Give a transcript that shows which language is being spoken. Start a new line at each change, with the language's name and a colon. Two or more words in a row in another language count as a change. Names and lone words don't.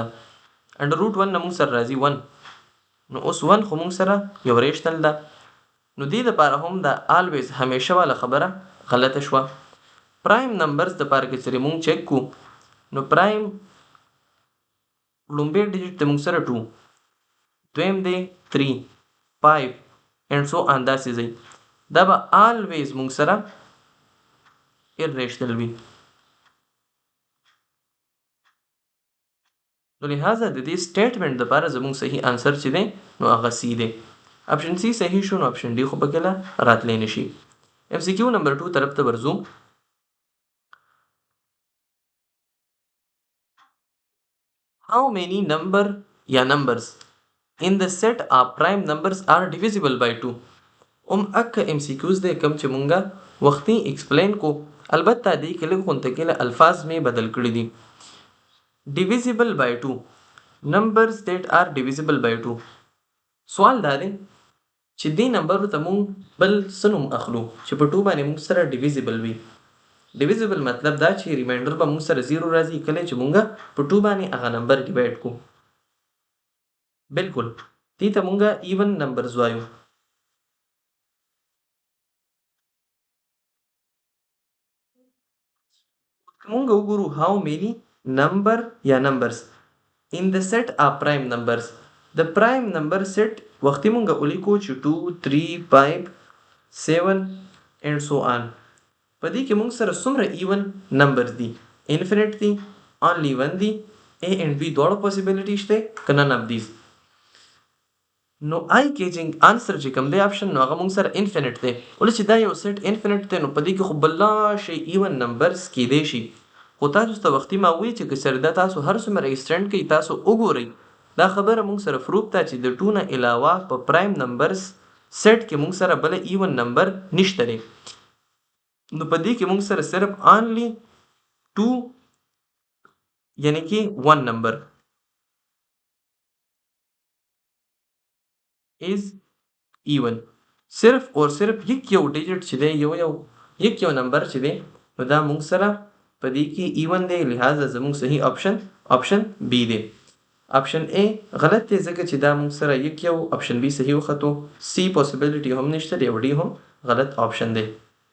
Pashto: انډر روټ 1 نه مونږ سره راځي 1، نو اوس 1 خو مونږ سره یو ریشنل ده. نو دې لپاره هم دا آلویز همیشه والا خبره غلطه شوه. پرایم نمبرز د پاره کې چې مونږ چیک کو نو پرایم لومبی ډیجټ د مونږ سره 2 دویم دی 3 5
English: and so on.
Pashto: داسې ځای دا به آلویز مونږ سره irrational وي. نو لہذا د دې سټیټمنټ لپاره زموږ صحیح انسر چې دی نو هغه سی دی. اپشن سی صحیح شو، نو اپشن ډي خو پکې راتلی نشي. MCQ نمبر 2 طرف ته ورځو.
English: How many numbers in the set of prime numbers are divisible by 2؟
Pashto: اکه MCQs دی کم چې مونږه وختي ایکسپلین کو، البته دی کې لږ غونته کې الفاظ می بدل کړی دي.
English: divisible by 2 numbers that are divisible by 2.
Pashto: سوال دا دی چې دې نمبر ته مونږ بل څه نوم اخلو چې په 2 باندې مونږ سره divisible وي. divisible مطلب دا چې ریمایندر به مونږ سره 0 راځي کله چې مونږ په 2 باندې هغه نمبر ډیوایډ کو. بالکل دې ته مونږ ایون نمبرز وایو. مونږ وګورو
English: how many numbers in the set of prime numbers.
Pashto: د
English: prime number set
Pashto: وختي مونږ ولیکو چې 2 3 5 7
English: and so on.
Pashto: په دې کې مونږ سره څومره ایون نمبرز دي؟ انفینټ دي،
English: only one
Pashto: دي،
English: A and B
Pashto: دواړو پوسیبلیټی شته که
English: none of these.
Pashto: نو آی کیجنګ انسر چې کوم دی آپشن نو هغه مونږ سره انفینټ دی. ولې چې دا یو سیټ انفینټ دی نو په دې کې خو بلا شي ایون نمبرز کیدای شي. خو تاسو ته وختي ما وی چې که سره دا تاسو هر څومره ایکسټینډ کوي تاسو وګورئ دا خبره مونږ سره پروف ده چې د 2 نه علاوه په پرایم نمبرز سیټ کې مونږ سره بل ایون نمبر نشته دی. نو په دې کې مونږ سره صرف only 2 یعنی کې 1 نمبر
English: is even.
Pashto: صرف اور صرف یو ډیجټ چې دی یو نمبر چې دی نو دا مونږ سره په دې کې ایون دی، لہذا زموږ صحیح آپشن بی دی. آپشن A غلط دی ځکه چې دا مونږ سره یو آپشن بی صحیح وختو. سی پوسیبلیټي هم نشته دی او ډي هم غلط آپشن دی.